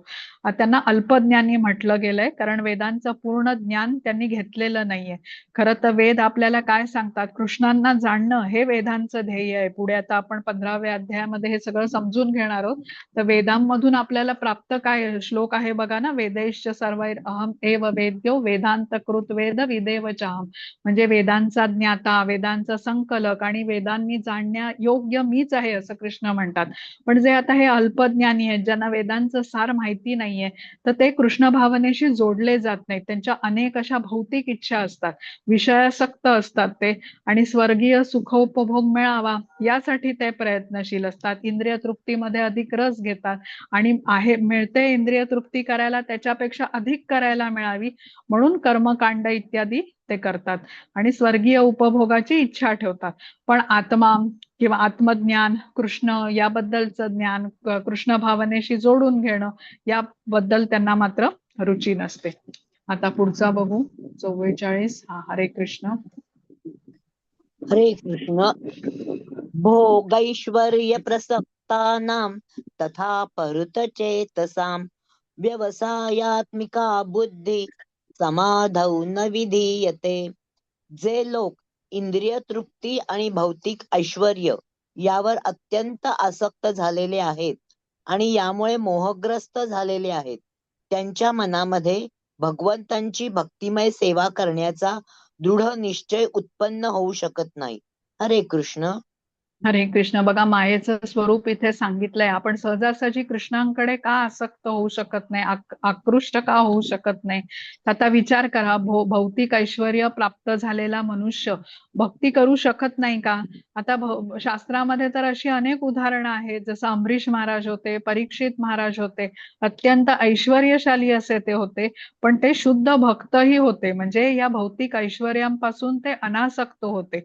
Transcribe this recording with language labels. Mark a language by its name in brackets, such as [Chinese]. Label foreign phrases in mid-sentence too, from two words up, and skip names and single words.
[Marathi] त्यांना अल्पज्ञानी म्हटलं गेलंय, कारण वेदांचं पूर्ण ज्ञान त्यांनी घेतलेलं नाहीये. खरं तर वेद आपल्याला काय सांगतात, कृष्णांना जाणणं हे वेदांचं ध्येय आहे. पुढे आता आपण 15व्या अध्यायामध्ये हे सगळं समजून घेणार आहोत. तर वेदांमधून आपल्याला प्राप्त काय श्लोक आहे बघा ना, [Sanskrit] वेदैश्च सर्वैर अहम एव वेद्यो वेदांत कृत वेद विदेव चाहम. [Marathi] म्हणजे वेदांचा ज्ञाता, वेदांचा संकलक आणि वेदांनी जाणण्या योग्य मीच आहे असं कृष्ण म्हणतात. पण जे आता हे अल्पज्ञानी आहेत, ज्यांना वेदांचं सार माहिती नाहीये, तर ते कृष्ण भावनेशी जोडले जात नाहीत. त्यांच्या अनेक अशा भौतिक इच्छा असतात, विषयासक्त असतात ते, आणि स्वर्गीय सुखोपभोग मिळावा यासाठी ते प्रयत्नशील असतात. इंद्रिय तृप्तीमध्ये अधिक रस घेतात आणि मिळते इंद्रिय तृप्ती करायला त्याच्यापेक्षा अधिक करायला मिळावी म्हणून कर्मकांड इत्यादी ते करतात आणि स्वर्गीय उपभोगाची इच्छा ठेवतात. पण आत्मा किंवा आत्मज्ञान, कृष्ण याबद्दलचं ज्ञान, कृष्ण भावनेशी जोडून घेणं याबद्दल त्यांना मात्र रुची नसते. आता पुढचा बघू, 44. हरे कृष्ण. हरे कृष्ण. [Sanskrit] भोगैश्वर्य प्रसक्तानां तथा परुतचेतसां व्यवसायात्मिका बुद्धी समाधौ न विधीयते. [Marathi] जे लोक इंद्रिय तृप्ती आणि भौतिक ऐश्वर्य यावर अत्यंत आसक्त झालेले आहेत आणि यामुळे मोहग्रस्त झालेले आहेत, त्यांच्या मनामध्ये भगवंतांची भक्तिमय सेवा करण्याचा दृढ निश्चय उत्पन्न होऊ शकत नाही. हरे कृष्ण. हरे कृष्ण. बघा, मायेचं स्वरूप इथे सांगितलंय. आपण सहजासहजी कृष्णांकडे का आसक्त होऊ शकत नाही, आकृष्ट का होऊ शकत नाही? आता विचार करा, भौतिक ऐश्वर्य प्राप्त झालेला मनुष्य भक्ती करू शकत नाही का? आता शास्त्रामध्ये तर अशी अनेक उदाहरणं आहेत, जसं अमरीश महाराज होते, परीक्षित महाराज होते, अत्यंत ऐश्वर्यशाली असे ते होते, पण ते शुद्ध भक्तही होते, म्हणजे या भौतिक ऐश्वर्यांपासून ते अनासक्त होते.